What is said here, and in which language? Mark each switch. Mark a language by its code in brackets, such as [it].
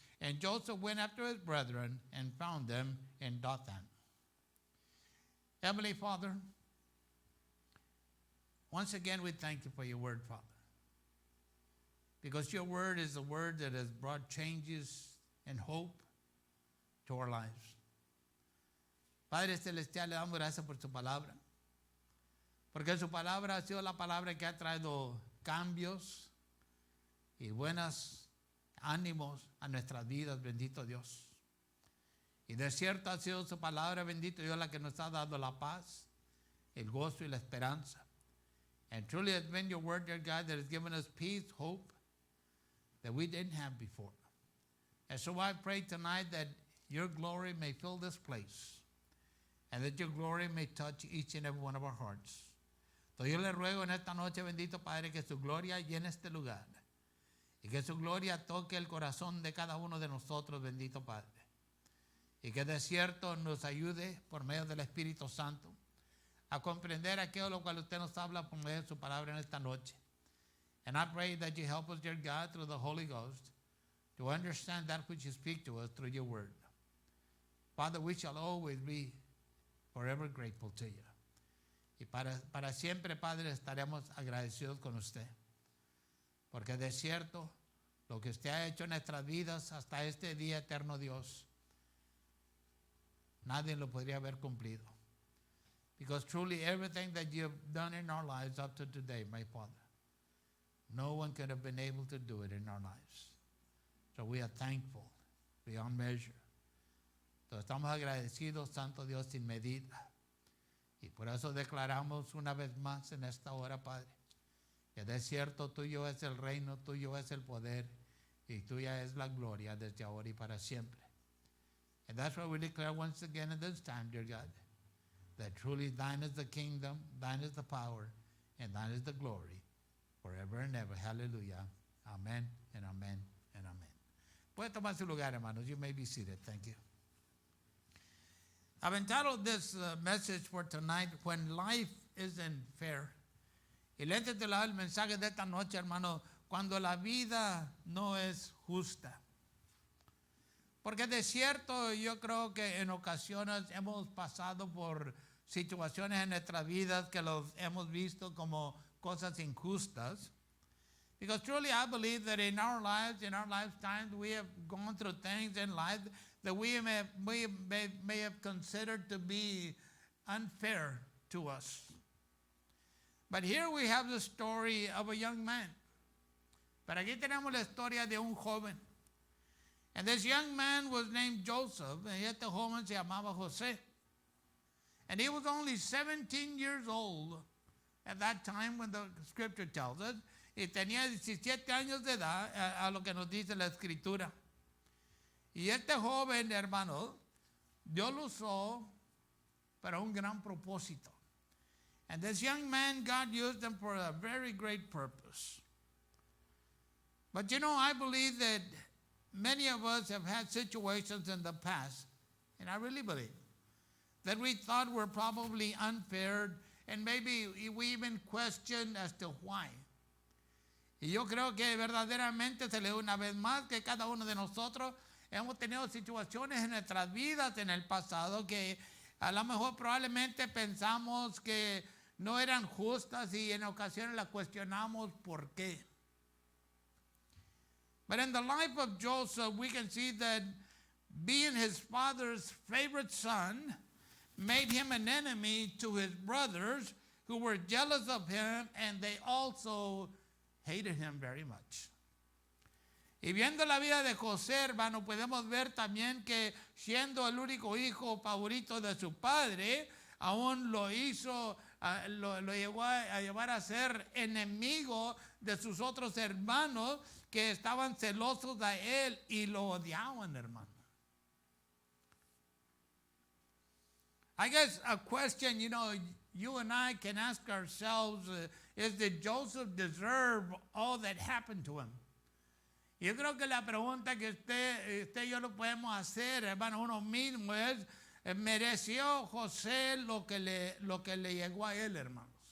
[en] And Joseph went after his brethren and found them in Dothan. Heavenly Father, once again we thank you for your word, Father. Because your word is a word that has brought changes and hope to our lives. [es] Padre Celestial, le damos gracias por su palabra. Porque su palabra ha sido la palabra que ha traído cambios y buenos ánimos a nuestras vidas, bendito Dios. Y de cierto ha sido su palabra, bendito Dios, la que nos ha dado la paz, el gozo y la esperanza. [en] And truly has been your word, dear God, that has given us peace, hope that we didn't have before. And so I pray tonight that your glory may fill this place and that your glory may touch each and every one of our hearts. [es] So yo le ruego en esta noche, bendito Padre, que su gloria llene este lugar y que su gloria toque el corazón de cada uno de nosotros, bendito Padre. Y que de cierto nos ayude por medio del Espíritu Santo a comprender aquello lo cual usted nos habla por medio de su palabra en esta noche. [en] And I pray that you help us, dear God, through the Holy Ghost to understand that which you speak to us through your word. Father, we shall always be forever grateful to you. [es] Y para siempre, Padre, estaremos agradecidos con usted. Porque de cierto, lo que usted ha hecho en nuestras vidas hasta este día eterno, Dios, nadie lo podría haber cumplido. [en] Because truly everything that you have done in our lives up to today, my Father, no one could have been able to do it in our lives. So we are thankful beyond measure. [es] Entonces estamos agradecidos, Santo Dios, sin medida. Y por eso declaramos una vez más en esta hora, Padre, que de cierto tuyo es el reino, tuyo es el poder, y tuya es la gloria desde ahora y para siempre. [en] And that's why we declare once again at this time, dear God, that truly thine is the kingdom, thine is the power, and thine is the glory, forever and ever. Hallelujah. Amen and amen and amen. [es] Puede tomar su lugar, hermanos. [en] You may be seated. Thank you. I've entitled this message for tonight, When Life Isn't Fair. [es] Y le he titulado el mensaje de esta noche, hermano, Cuando la vida no es justa. Porque de cierto, yo creo que en ocasiones hemos pasado por situaciones en nuestras vidas que los hemos visto como cosas injustas. [en] Because truly I believe that in our lives, in our lifetimes, we have gone through things in life that we may have considered to be unfair to us. But here we have the story of a young man. Pero aquí tenemos la historia de un joven. And this young man was named Joseph, [es] y este joven se llamaba José. [en] And he was only 17 years old at that time when the scripture tells us. [es] y tenía 17 años de edad, a lo que nos dice la Escritura. Y este joven, hermano, Dios lo usó para un gran propósito. [en] And this young man, God used him for a very great purpose. But you know, I believe that many of us have had situations in the past, and I really believe, that we thought were probably unfair, and maybe we even questioned as to why. [es] Y yo creo que verdaderamente se le da una vez más que cada uno de nosotros hemos tenido situaciones en nuestras vidas en el pasado que a lo mejor probablemente pensamos que no eran justas y en ocasiones las cuestionamos por qué. [en] But in the life of Joseph, we can see that being his father's favorite son made him an enemy to his brothers who were jealous of him, and they also hated him very much. [es] Y viendo la vida de José, hermano, podemos ver también que siendo el único hijo favorito de su padre, aún lo hizo, lo llevó a llevar a ser enemigo de sus otros hermanos que estaban celosos de él y lo odiaban, hermano. [en] I guess a question, you and I can ask ourselves is, did Joseph deserve all that happened to him? [es] Yo creo que la pregunta que usted y yo lo podemos hacer, hermano, uno mismo es, ¿mereció José lo que le llegó a él, hermanos?